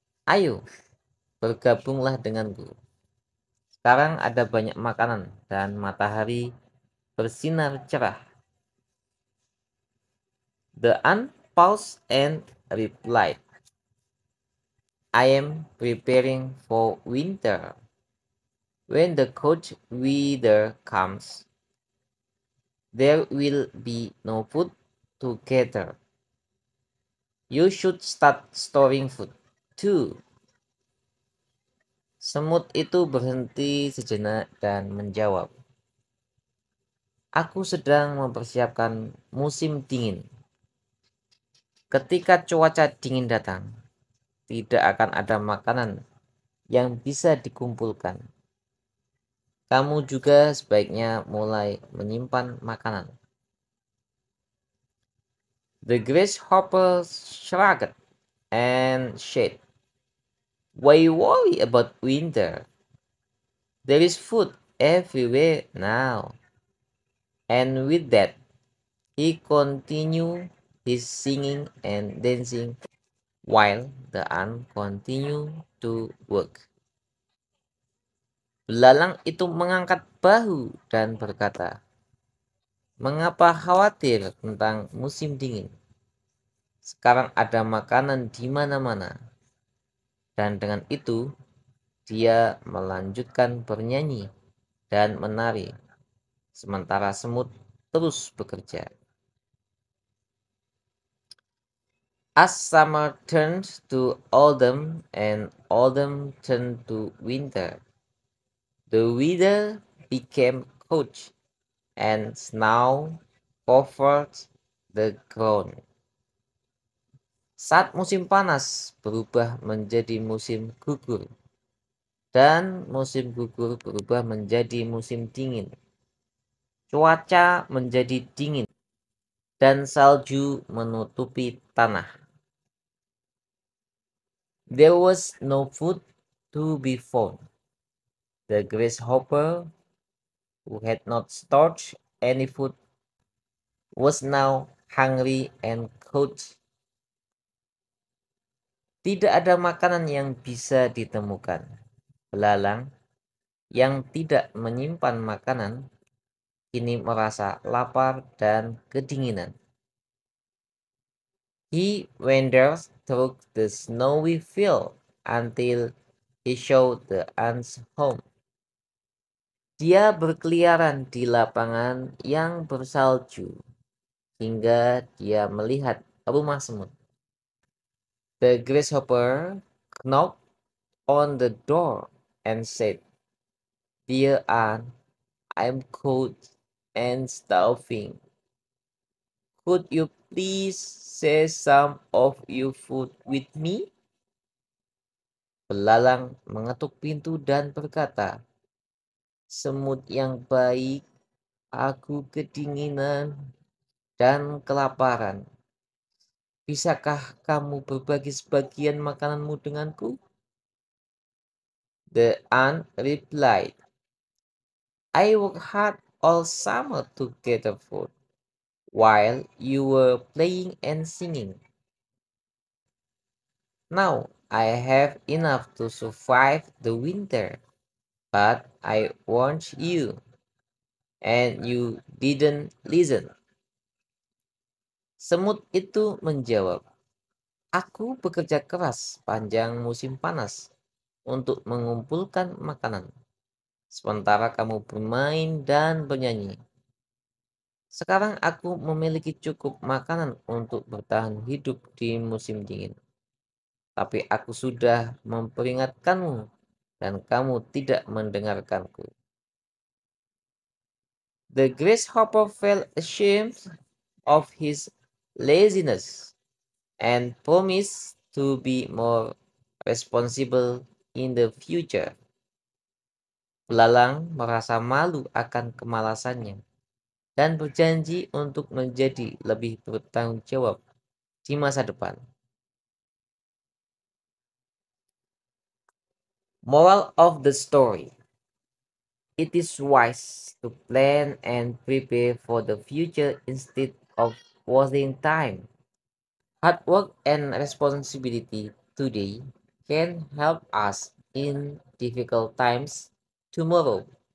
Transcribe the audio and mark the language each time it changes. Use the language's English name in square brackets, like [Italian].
[Indonesian] Ayo, bergabunglah denganku. Sekarang ada banyak makanan dan matahari bersinar cerah." [English] The ant paused and replied, "I am preparing for winter. When the cold weather comes, there will be no food to gather. You should start storing food too." [Indonesian] Semut itu berhenti sejenak dan menjawab, "Aku sedang mempersiapkan musim dingin. Ketika cuaca dingin datang, tidak akan ada makanan yang bisa dikumpulkan. Kamu juga sebaiknya mulai menyimpan makanan." [English] The grasshopper shrugged and said, "Why worry about winter? There is food everywhere now." And with that, he continued his singing and dancing while the ant continued to work. [Indonesian] Belalang itu mengangkat bahu dan berkata, "Mengapa khawatir tentang musim dingin? Sekarang ada makanan di mana-mana." Dan dengan itu, dia melanjutkan bernyanyi dan menari, sementara semut terus bekerja. [English] As summer turned to autumn and autumn turned to winter, the weather became cold and snow covered the ground. [Indonesian] Saat musim panas berubah menjadi musim gugur, dan musim gugur berubah menjadi musim dingin. Cuaca menjadi dingin, dan salju menutupi tanah. [English] There was no food to be found. The grasshopper, who had not stored any food, was now hungry and cold. [Indonesian] Tidak ada makanan yang bisa ditemukan. Belalang yang tidak menyimpan makanan kini merasa lapar dan kedinginan. [English] He wandered through the snowy field until he saw the ants' home. [Indonesian] Dia berkeliaran di lapangan yang bersalju hingga dia melihat rumah semut. [English] The grasshopper knocked on the door and said, "Dear ant, I'm cold and starving. Could you please share some of your food with me?" [Indonesian] Belalang mengetuk pintu dan berkata, "Semut yang baik, aku kedinginan dan kelaparan. Bisakah kamu berbagi sebagian makananmu denganku? [English] The ant replied, I worked hard all summer to gather food while you were playing and singing. Now I have enough to survive the winter, but I warned you, and you didn't listen. [Indonesian] Semut itu menjawab, aku bekerja keras panjang musim panas untuk mengumpulkan makanan, sementara kamu bermain dan bernyanyi. Sekarang aku memiliki cukup makanan untuk bertahan hidup di musim dingin. Tapi aku sudah memperingatkanmu dan kamu tidak mendengarkanku. [English] The grasshopper felt ashamed of his laziness and promised to be more responsible in the future. [Indonesian] Belalang merasa malu akan kemalasannya dan berjanji untuk menjadi lebih bertanggung jawab di masa depan. [English] Moral of the story: it is wise to plan and prepare for the future instead of wasting time. Hard work and responsibility today can help us in difficult times tomorrow.